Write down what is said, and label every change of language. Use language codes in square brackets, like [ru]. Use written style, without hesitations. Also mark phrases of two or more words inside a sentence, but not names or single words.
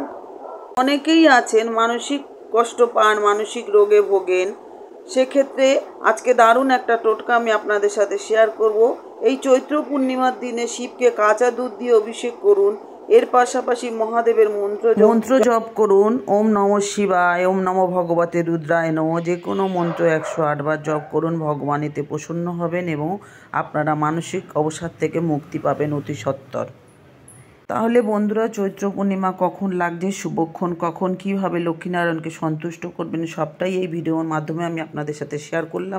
[bn] অনেকেই আছেন মানসিক কষ্ট পান, মানসিক রোগে ভোগেন, সেক্ষেত্রে আজকে দারুণ একটা টোটকা আমি আপনাদের সাথে শেয়ার করব। এই চৈত্র পূর্ণিমার দিনে শিবকে কাঁচা দুধ দিয়ে অভিষেক করুন। এর পাশাপাশি মহাদেবের মন্ত্র জপ করুন। [sa] ওম নমঃ শিবায়, ওম নমঃ ভগবতে রুদ্রায় নমঃ। [bn] যে কোনো মন্ত্র 108 বার জপ করুন। ভগবান এতে প্রসন্ন হবেন এবং আপনারা মানসিক অবসাদ থেকে মুক্তি পাবেন অতি সত্বর। তাহলে বন্ধুরা, চৈত্র পূর্ণিমা কখন লাগছে, শুভক্ষণ কখন, কীভাবে লক্ষ্মীনারায়ণকে সন্তুষ্ট করবেন, সবটাই এই ভিডিওর মাধ্যমে আমি আপনাদের সাথে শেয়ার করলাম।